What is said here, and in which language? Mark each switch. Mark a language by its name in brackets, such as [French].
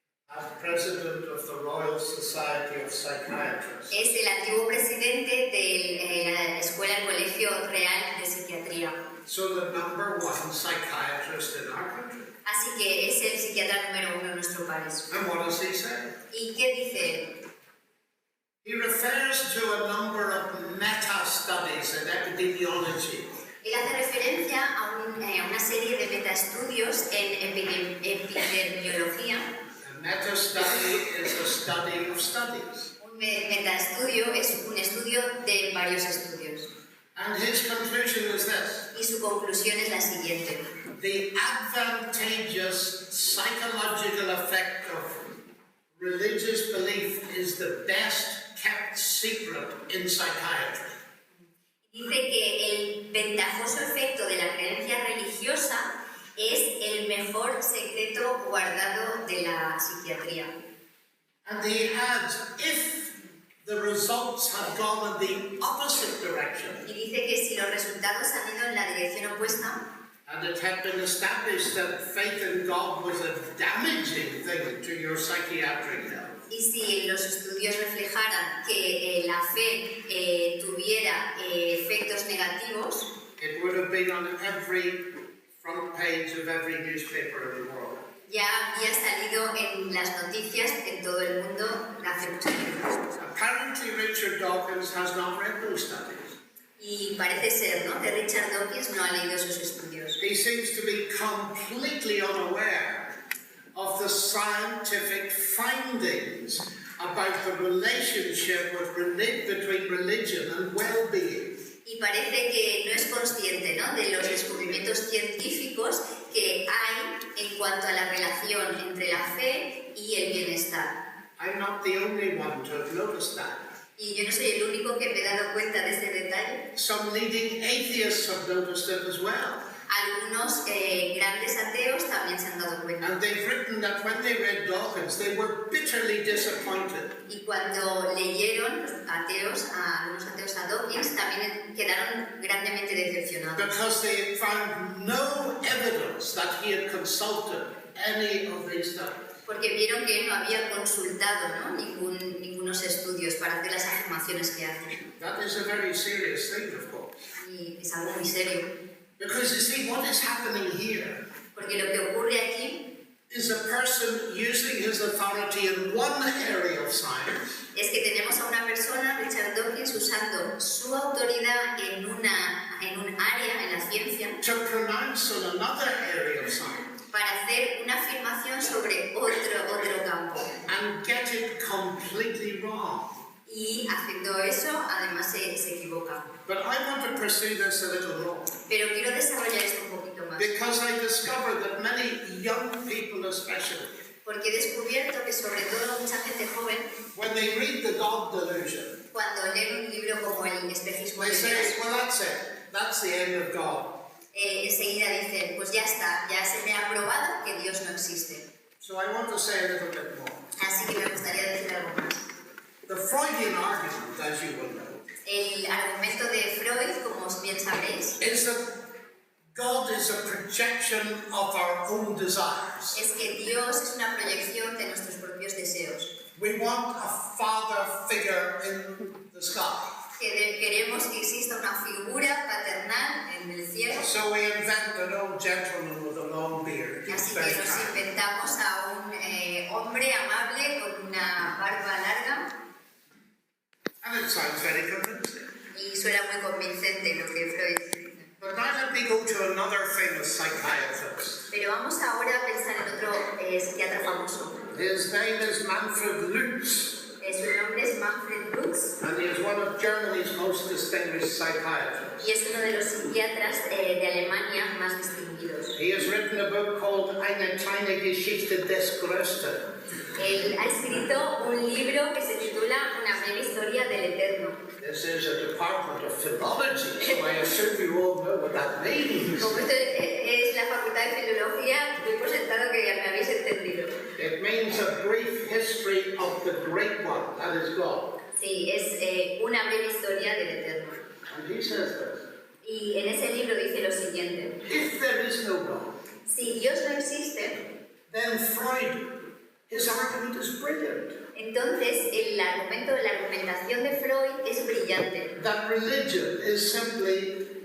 [English] As president of the Royal Society of Psychiatrists. [Spanish] es el antiguo presidente de la escuela, el colegio real de psiquiatría. [English] So the number one psychiatrist in our country. [Spanish] Así que es el psiquiatra número 1 en nuestro país. [English] And what does he say? [Spanish] ¿Y qué dice él? [English] He refers to a number of meta-studies in epidemiology. [Spanish] Él hace referencia a una serie de metaestudios en epidemiología. [English] A meta-study is a study of studies. [Spanish] Un metaestudio es un estudio de varios estudios. [English] And his conclusion is this. [Spanish] Y su conclusión es la siguiente. [English] The advantageous psychological effect of religious belief is the best kept secret in psychiatry. [Spanish] Dice que el ventajoso efecto de la creencia religiosa es el mejor secreto guardado de la psiquiatría. [English] And he adds, if the results had gone in the opposite direction, [Spanish] Y dice que si los resultados han ido en la dirección opuesta, [English] and it had been established that faith in God was a damaging thing to your psychiatric health, [Spanish] y si los estudios reflejaran que la fe tuviera efectos negativos, [English] it would have been on every front page of every newspaper in the world. [Spanish] ya había salido en las noticias en todo el mundo hace mucho tiempo. [English] Apparently Richard Dawkins has not read those studies. [Spanish] Y parece ser, ¿no?, que Richard Dawkins no ha leído sus estudios. [English] He seems to be completely unaware of the scientific findings about the relationship between religion and well-being. [Spanish] Y parece que no es consciente, ¿no?, de los descubrimientos científicos que hay en cuanto a la relación entre la fe y el bienestar. [English] I'm not the only one to have noticed that. [Spanish] Y yo no soy el único que me he dado cuenta de ese detalle. [English] Some leading atheists have noticed it as well. [Spanish] Algunos grandes ateos también se han dado cuenta. [English] And they've written that when they read Dawkins, they were bitterly disappointed. [Spanish] Y cuando leyeron los ateos, algunos ateos a Dawkins, también quedaron grandemente decepcionados. [English] Because they found no evidence that he had consulted any of these studies. [Spanish] Porque vieron que él no había consultado, ¿no?, ningunos estudios para hacer las afirmaciones que hace. [English] That is a very serious thing, of course. [Spanish] Y es algo muy serio. [English] Because you see, what is happening here [Spanish] Porque lo que ocurre aquí [English] is a person using his authority in one area of science [Spanish] es que tenemos a una persona, Richard Dawkins, usando su autoridad en un área, en la ciencia, [English] to pronounce on another area of science [Spanish] para hacer una afirmación sobre otro campo. [English] and get it completely wrong. [Spanish] Y haciendo eso, además se equivoca. [English] But I want to pursue this a little more [Spanish] Pero quiero desarrollar esto un poquito más. [English] because I discovered that many young people especially, [Spanish] Porque he descubierto que sobre todo mucha gente joven, [English] when they read the God Delusion, [Spanish] cuando leen un libro como El espejismo [English] they [Spanish] de [English] say, [Spanish] Dios, [English] well, that's it. That's the end of God. [Spanish] enseguida dicen, pues ya está, ya se me ha probado que Dios no existe. [English] So I want to say a little bit more. [Spanish] Así que me gustaría decir algo más. [English] The Freudian argument, as you will know, [Spanish] El argumento de Freud, como bien sabréis, [English] is that God is a projection of our own desires. [Spanish] es que Dios es una proyección de nuestros propios deseos. [English] We want a father figure in the sky. [Spanish] Queremos que exista una figura paternal en el cielo. [English] So we invent an old gentleman with a long beard. He's [Spanish] Así [English] very [Spanish] que nos [English] kind. [Spanish] inventamos a un hombre amable con una barba larga [English] And it sounds very convincing. [Spanish] y suena muy convincente lo que Freud dice. [English] But now let me go to another famous psychiatrist. [Spanish] Pero vamos ahora a pensar en otro psiquiatra famoso. [English] His name is Manfred Lutz, [Spanish] Su nombre es Manfred Lutz [English] and he is one of Germany's most distinguished psychiatrists. [Spanish] y es uno de los psiquiatras de Alemania más distinguidos. [English] He has written a book called Eine kleine Geschichte des Größten. [Spanish] Él ha escrito un libro que se titula Una breve historia del Eterno. [English] This is a department of philology, so I assume you all know what that means. [Spanish] Como esto es la Facultad de Filología, doy por sentado que ya me habéis entendido. [English] It means a brief history of the Great One, that is God. [Spanish] Sí, es una breve historia del Eterno. [English] And he says this, [Spanish] Y en ese libro dice lo siguiente: [English] if there is no God, [Spanish] si Dios no existe, [English] then Freud, his argument is brilliant. [Spanish] entonces la argumentación de Freud es brillante. [English] That religion is simply